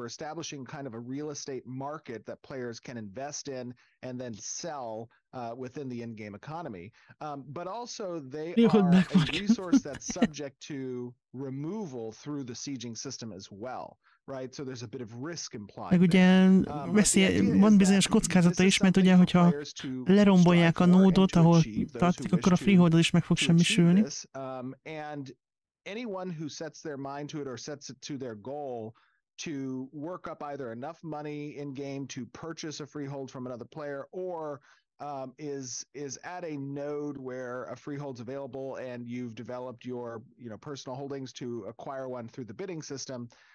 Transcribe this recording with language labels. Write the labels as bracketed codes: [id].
[en] We're establishing kind of a real estate market that players can invest in and then sell within the in-game economy. But also they are a resource that's subject to removal through the sieging system as well. Right, so there's a bit of risk implied. [hu] Meg ugye van bizonyos kockázata is, mert ugye, hogyha lerombolják a nódot, ahol tartik, akkor a freeholdod is meg fog semmisülni. [en] And anyone who sets their mind to it or sets it to their goal to work up either enough money in game to purchase a freehold from another player, or is at a node where a freehold's available and you've developed your personal holdings to acquire one through the bidding system.